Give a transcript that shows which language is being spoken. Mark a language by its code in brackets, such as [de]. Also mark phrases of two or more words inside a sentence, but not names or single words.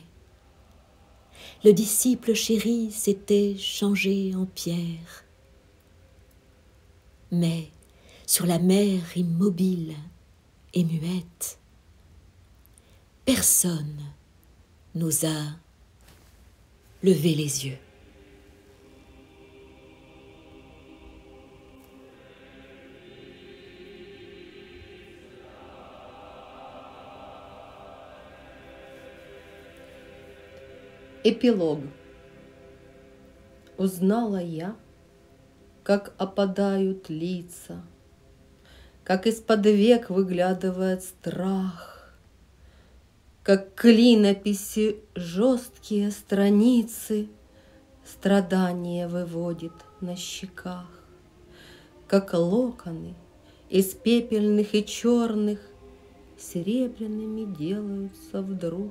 [fr] Le disciple chéri s'était changé en pierre. Mais sur la mer immobile et muette, personne n'osa lever les yeux. [ru] Эпилог. Узнала я, как опадают лица, как из-под век выглядывает страх, как клинописи жесткие страницы страдания выводит на щеках, как локоны из пепельных и черных серебряными делаются вдруг.